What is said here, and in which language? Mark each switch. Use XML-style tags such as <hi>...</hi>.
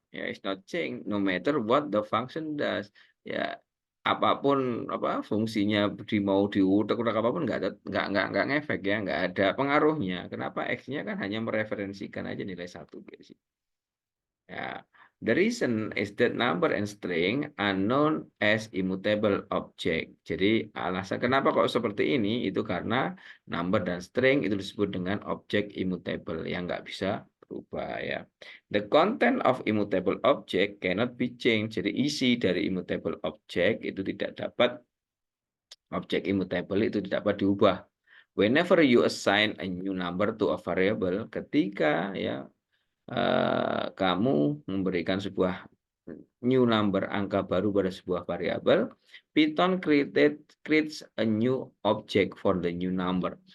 <en>Ya, it's not changed no matter what the function does.</en> <id>Ya, apapun fungsinya mau diutak-utak apapun nggak ngefek ya, nggak ada pengaruhnya. Kenapa X-nya kan hanya mereferensikan aja nilai 1 gitu. Ya.</id> <en>The reason is that number and string are known as immutable object.</en> <id>Jadi alasan kenapa kok seperti ini itu karena number dan string itu disebut dengan objek immutable yang nggak bisa berubah ya.</id> <en>The content of immutable object cannot be changed.</en> <id>Jadi isi dari immutable object itu tidak dapat objek immutable itu tidak dapat diubah.</id> <en>Whenever you assign a new number to a variable,</en> <id>ketika ya kamu memberikan sebuah new number, angka baru pada sebuah variabel,</id> <en>Python creates a new object for the new number.</en>